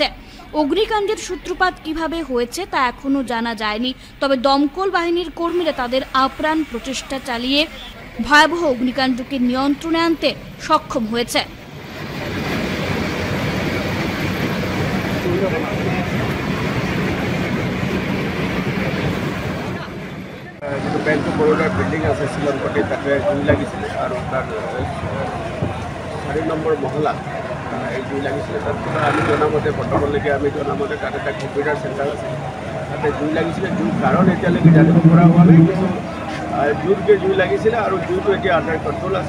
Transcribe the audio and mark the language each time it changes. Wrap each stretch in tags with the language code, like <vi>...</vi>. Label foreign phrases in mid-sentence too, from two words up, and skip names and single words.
<bn>অগ্নিকাণ্ডের সূত্রপাত কিভাবে হয়েছে তা এখনো জানা যায়নি, তবে দমকল বাহিনীর কর্মীরা তাদের আপ্রাণ প্রচেষ্টা চালিয়ে ভয়াবহ অগ্নিকাণ্ডকে নিয়ন্ত্রণে আনতে সক্ষম হয়েছে।</bn> <as>যেটো ব্যাংক অফ বরোডার বিল্ডিং আছে শিলংপট্টি, তাতে জুই লাগিছিল আৰু তাৰ 4 নম্বৰ মহলা এই জুই লাগিছিল। তাৰপিছত আমি জনামতে বৰ্তমানলৈকে আমি জনামতে তাত এটা কম্পিউটাৰ চেণ্টাৰ আছে, তাতে জুই লাগিছিলে। জুইৰ কাৰণ এতিয়ালৈকে জানিব পৰা হোৱা নাই, কিন্তু জুইতকৈ জুই লাগিছিলে আৰু জুইটো এতিয়া আণ্ডাৰ কণ্ট্ৰল আছে।</as>